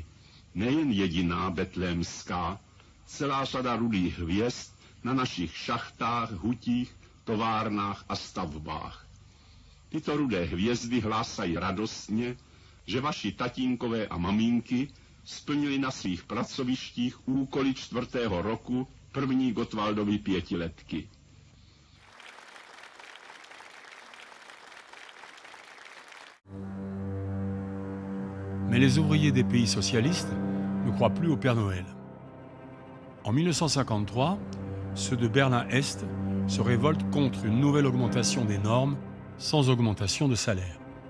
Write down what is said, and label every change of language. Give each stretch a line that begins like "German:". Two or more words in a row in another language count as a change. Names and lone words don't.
Czech: Nejen jediná betlémská, celá řada rudých hvězd na našich šachtách, hutích, továrnách a stavbách. Tyto rudé hvězdy hlásají radostně, že vaši tatínkové a mamínky splnili na svých pracovištích úkoly 4. roku první Gottwaldovy pětiletky.
French: Mais les ouvriers des pays socialistes ne croient plus au Père Noël. En 1953, ceux de Berlin-Est se révoltent contre une nouvelle augmentation des normes sans augmentation de salaire.